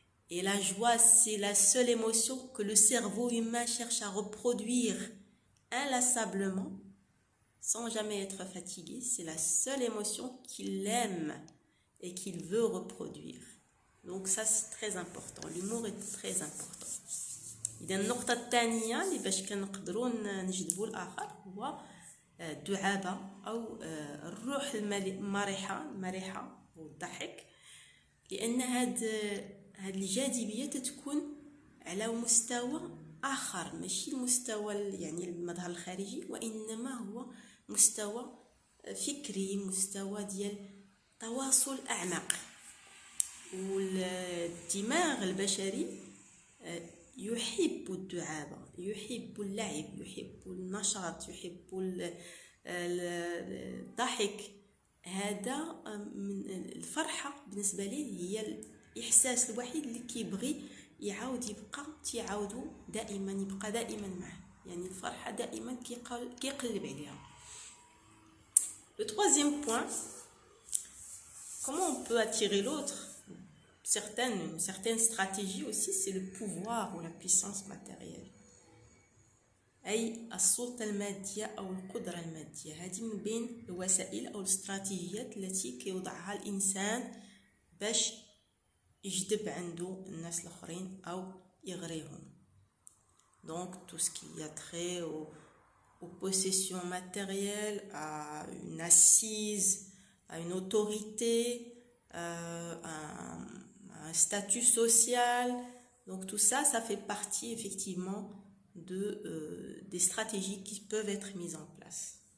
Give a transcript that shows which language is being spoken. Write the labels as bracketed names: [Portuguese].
[French] Et la joie, c'est la seule émotion que le cerveau humain cherche à reproduire inlassablement, sans jamais être fatigué. C'est la seule émotion qu'il aime et qu'il veut reproduire. Donc ça c'est très important, l'humour est très important. [Arabic] إذا النقطة الثانية اللي باش كنقدروا نجذبوا الآخر هو الدعابة أو الروح المرحة والضحك، لأن هاد الجاذبية تكون على مستوى آخر، ماشي المستوى يعني المظهر الخارجي، وإنما هو مستوى فكري، مستوى ديال تواصل أعمق. والدماغ البشري يحب الدعابة، يحب اللعب، يحب النشاط، يحب الضحك هذا من الفرحة بالنسبة ليه هي الإحساس الوحيد اللي كيبغي يعاود يبقى تيعاودو دائما، يبقى دائما معه. يعني الفرحة دائما كيقلب عليها. [French] Le troisième point, comment on peut attirer l'autre? Certaines stratégies aussi, c'est le pouvoir ou la puissance matérielle. [Arabic] أي السلطة المادية أو القدرة المادية. هذه من بين الوسائل أو الاستراتيجيات التي كيوضعها الإنسان باش يجذب عنده الناس الآخرين أو يغريهم. [French] Donc tout ce qui a trait aux possessions matérielles, à une assise, à une autorité, un statut social. Donc tout ça, ça fait partie effectivement des stratégies qui peuvent être mises en place.